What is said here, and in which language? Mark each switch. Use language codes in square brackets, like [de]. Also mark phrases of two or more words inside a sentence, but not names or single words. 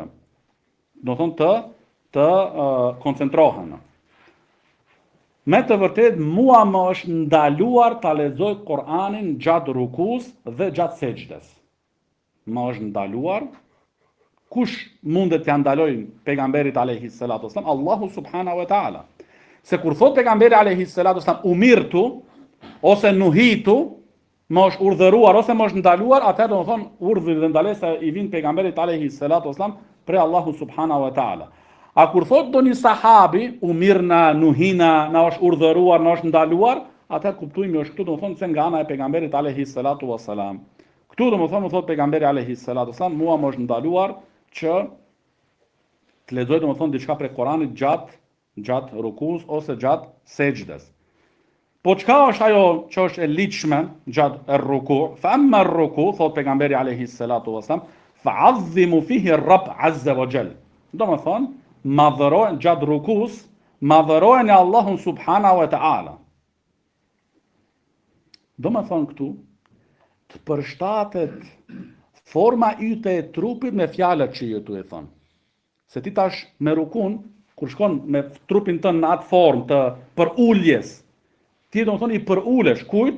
[sq] Domethënë të koncentrohen. Me të vërtet, mua më është ndaluar ta lexoj Kur'anin gjatë rukus dhe gjatë sejdës. Më është ndaluar. Kush mundet t'ja ndalojnë pejgamberit [ar] عليه الصلاة والسلام? الله سبحانه وتعالى. [sq] Se kur thot pejgamberi [ar] عليه الصلاة والسلام [sq] umirtu ose nuhitu, më është urdhëruar ose më është ndaluar, atëherë do të thonë urdhri dhe ndalesa i vin pejgamberit [ar] عليه الصلاة والسلام [sq] prej Allahu [ar] سبحانه وتعالى. [sq] A kur thot do një sahabi, [ar] أمرنا، نهينا, [sq] na është urdhëruar, na është ndaluar, atëherë kuptojmë është këtu do të thonë se nga ana e pejgamberit [ar] عليه الصلاة والسلام. [sq] Këtu do të thonë thot pejgamberi [ar] عليه الصلاة والسلام, [sq] mua më është ndaluar që të lexoj do të thonë diçka prej Kuranit gjatë rukus ose gjatë sejdës. Po çka është ajo që është e ligjshme gjatë ruku? [ar] فأما ركوع, [sq] thot pejgamberi [ar] عليه الصلاة والسلام فعظموا فيه الرب عز وجل. [sq] Do të thonë madhërojnë gjatë rukus, madhërojnë e Allahun [ar] سبحانه وتعالى. [sq] Do me thonë këtu, të përshtatet forma yte e trupit me fjalët që ju të e thonë. Se ti tash me rukun, kur shkon me trupin tënë në atë formë të për ulljes, ti do me thonë i për ullesh, kujt?